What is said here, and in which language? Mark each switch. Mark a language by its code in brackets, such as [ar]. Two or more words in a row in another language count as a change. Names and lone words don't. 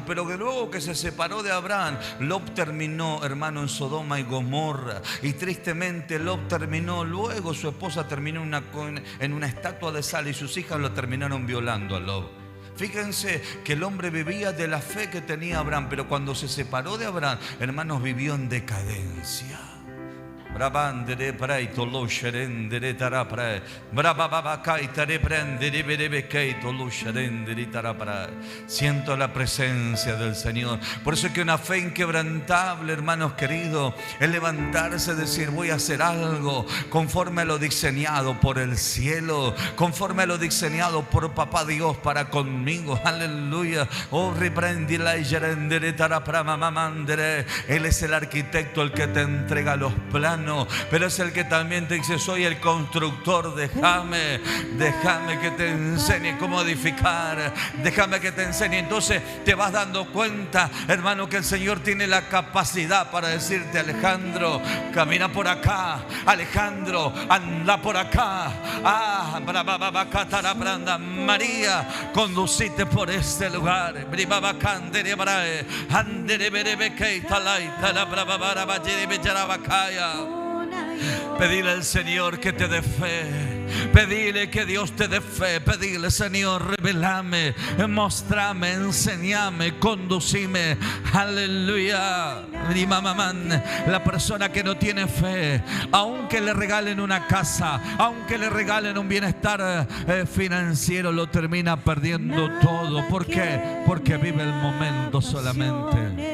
[es] Pero luego que se separó de Abraham, Lot terminó, hermano, en Sodoma y Gomorra. Y tristemente Lot terminó, luego su esposa terminó en una estatua de sal y sus hijas lo terminaron violando a Lot. Fíjense que el hombre vivía de la fe que tenía Abraham, pero cuando se separó de Abraham, hermanos, vivió en decadencia. Brabandere praito lo sherendere tarapra. Brababakai tare prendere berebekeito lo sherendere tarapra. Siento la presencia del Señor. Por eso es que una fe inquebrantable, hermanos queridos, es levantarse y decir, voy a hacer algo conforme a lo diseñado por el cielo, conforme a lo diseñado por Papá Dios para conmigo. Aleluya. Oh, reprendila y sherendere tarapra mamandere. Él es el arquitecto, el que te entrega los planos. Pero es el que también te dice, soy el constructor, déjame que te enseñe cómo edificar, déjame que te enseñe. Entonces te vas dando cuenta, hermano, que el Señor tiene la capacidad para decirte, Alejandro, camina por acá, Alejandro, anda por acá, María, conducite por este lugar. Pedile al Señor que te dé fe. Pedile que Dios te dé fe. Pedile, Señor, revelame, mostrame, enseñame, conducime. Aleluya. La persona que no tiene fe, aunque le regalen una casa, aunque le regalen un bienestar financiero, lo termina perdiendo todo. ¿Por qué? Porque vive el momento solamente.